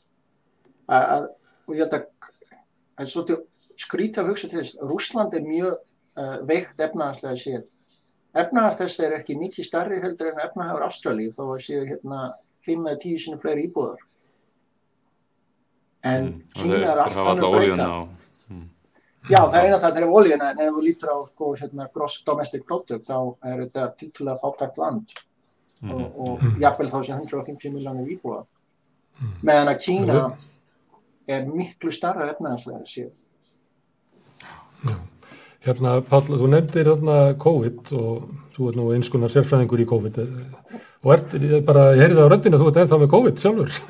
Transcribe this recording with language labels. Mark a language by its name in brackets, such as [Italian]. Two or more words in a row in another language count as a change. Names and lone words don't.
[Icelandic] Og ég held að svolítið skrítið að hugsa til þess, Rússland mjög veikt efnahagslega séð. Efnahag þess ekki mikið stærri heldur en efnahagur Ástralíu þó að séu 5 eða 10 sinni fleiri íbúðar. En Kína allt annað breyta. Já, það eina það þegar olíuna, en ef við lítur á [English] gross domestic product [Icelandic] þá þetta tiltölulega fátækt land og jafnvel þá sé 150 milljónir íbúðar. Meðan að Kína miklu stærra efnahagslega séð. Páll, þú nefndir COVID og þú nú eins konar sérfræðingur í COVID og ég heyrði það á röddinu að þú ennþá með COVID sjálfur.